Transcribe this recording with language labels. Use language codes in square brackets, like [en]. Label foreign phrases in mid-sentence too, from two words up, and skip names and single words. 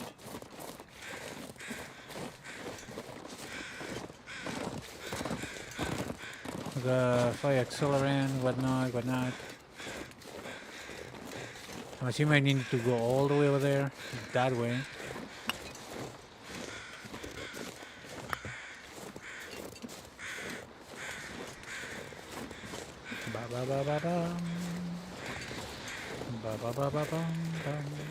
[en] The fire accelerant, whatnot. I'm assuming I need to go all the way over there, that way. Ba ba ba ba bum. Ba ba ba ba bum bum.